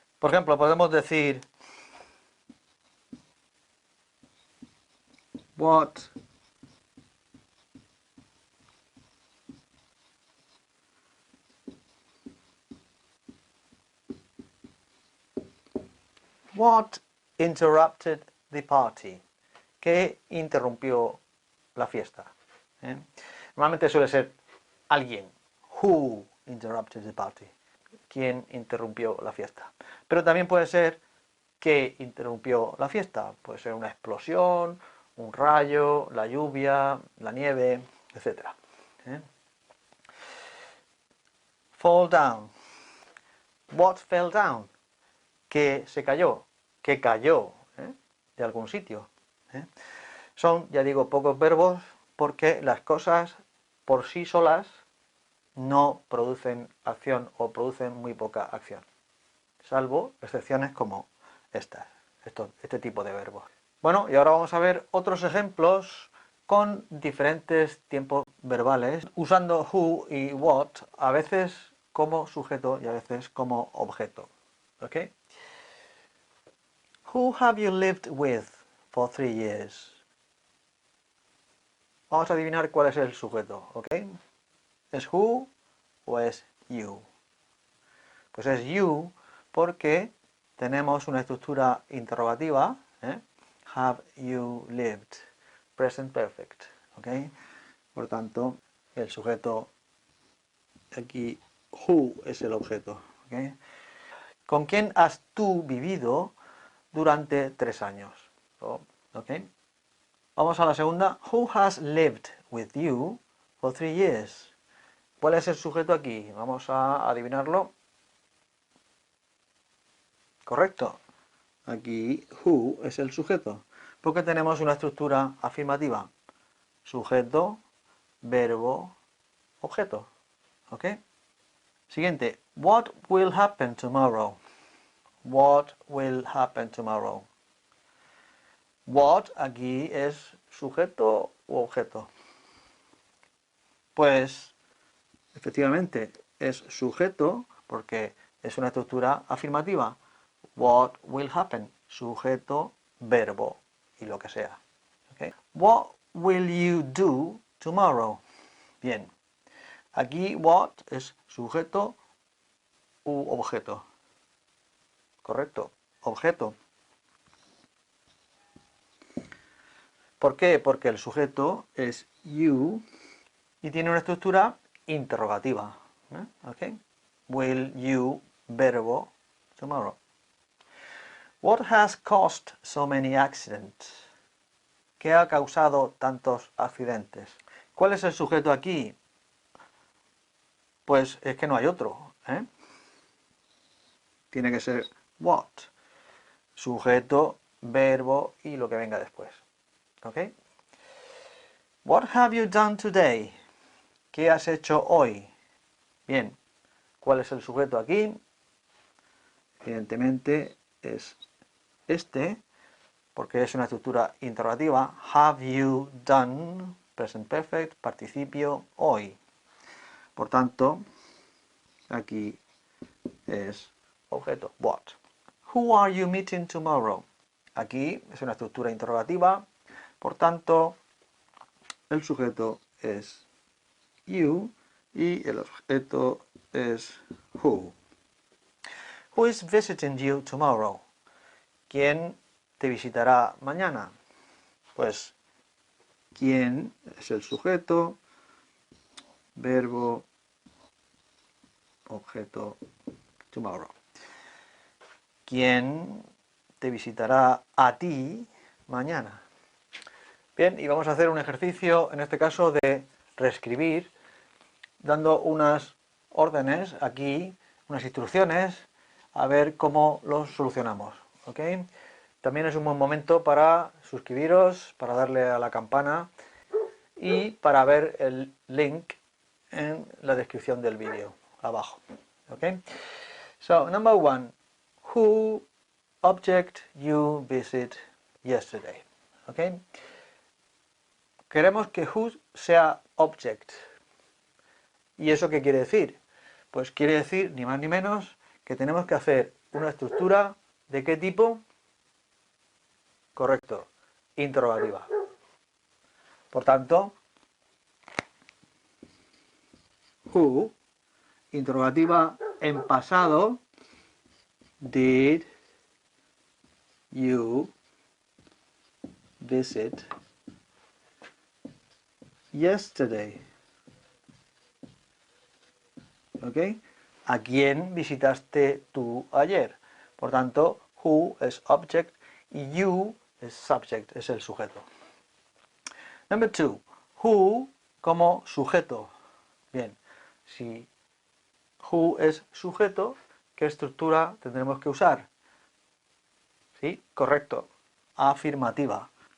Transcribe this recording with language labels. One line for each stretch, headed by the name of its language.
Spanish: Por ejemplo, podemos decir
English: what interrupted the party.
Spanish: ¿Qué interrumpió la fiesta? Normalmente suele ser alguien.
English: Who interrupted the party?
Spanish: ¿Quién interrumpió la fiesta? Pero también puede ser ¿qué interrumpió la fiesta? Puede ser una explosión, un rayo, la lluvia, la nieve, etc.
English: Fall down. What fell down?
Spanish: ¿Qué se cayó? ¿Qué cayó de algún sitio? Son, ya digo, pocos verbos porque las cosas por sí solas no producen acción o producen muy poca acción, salvo excepciones como este tipo de verbos. Bueno, y ahora vamos a ver otros ejemplos con diferentes tiempos verbales, usando who y what, a veces como sujeto y a veces como objeto. ¿Ok?
English: Who have you lived with for 3 years?
Spanish: Vamos a adivinar cuál es el sujeto, ¿ok? ¿Es who o es you? Pues es you porque tenemos una estructura interrogativa,
English: Have you lived?
Spanish: Present perfect, ¿ok? Por tanto, el sujeto aquí, who es el objeto, ¿ok? ¿Con quién has tú vivido durante 3 años? ¿Ok? Vamos a la segunda.
English: Who has lived with you for 3 years?
Spanish: ¿Cuál es el sujeto aquí? Vamos a adivinarlo. Correcto. Aquí who es el sujeto. Porque tenemos una estructura afirmativa. Sujeto, verbo, objeto. ¿Ok? Siguiente.
English: What will happen tomorrow? What will happen tomorrow?
Spanish: What aquí es sujeto u objeto. Pues efectivamente es sujeto porque es una estructura afirmativa.
English: What will happen?
Spanish: Sujeto, verbo y lo que sea. ¿Okay?
English: What will you do tomorrow?
Spanish: Bien. Aquí what es sujeto u objeto. Correcto. Objeto. ¿Por qué? Porque el sujeto es you y tiene una estructura interrogativa. ¿Okay?
English: Will you, verbo, tomorrow. What has caused so many accidents?
Spanish: ¿Qué ha causado tantos accidentes? ¿Cuál es el sujeto aquí? Pues es que no hay otro. Tiene que ser what. Sujeto, verbo y lo que venga después. ¿Ok?
English: What have you done today?
Spanish: ¿Qué has hecho hoy? Bien, ¿cuál es el sujeto aquí? Evidentemente es este, porque es una estructura interrogativa. Have you done, present perfect, participio, hoy. Por tanto, aquí es objeto, what.
English: Who are you meeting tomorrow?
Spanish: Aquí es una estructura interrogativa, por tanto, el sujeto es you y el objeto es who.
English: Who is visiting you tomorrow?
Spanish: ¿Quién te visitará mañana? Pues, ¿quién es el sujeto? Verbo, objeto, tomorrow. ¿Quién te visitará a ti mañana? Bien, y vamos a hacer un ejercicio, en este caso, de reescribir, dando unas órdenes aquí, unas instrucciones, a ver cómo los solucionamos. ¿Ok? También es un buen momento para suscribiros, para darle a la campana y para ver el link en la descripción del vídeo, abajo.
English: ¿Ok? So, number 1. Who object you visit yesterday?
Spanish: ¿Ok? Queremos que who sea object. ¿Y eso qué quiere decir? Pues quiere decir, ni más ni menos, que tenemos que hacer una estructura ¿de qué tipo? Correcto, interrogativa. Por tanto, who, interrogativa en pasado,
English: did you visit yesterday?
Spanish: ¿Ok? ¿A quién visitaste tú ayer? Por tanto, who es object y you es subject, es el sujeto.
English: Number 2.
Spanish: Who como sujeto. Bien, si who es sujeto, ¿qué estructura tendremos que usar? Sí, correcto. Afirmativa.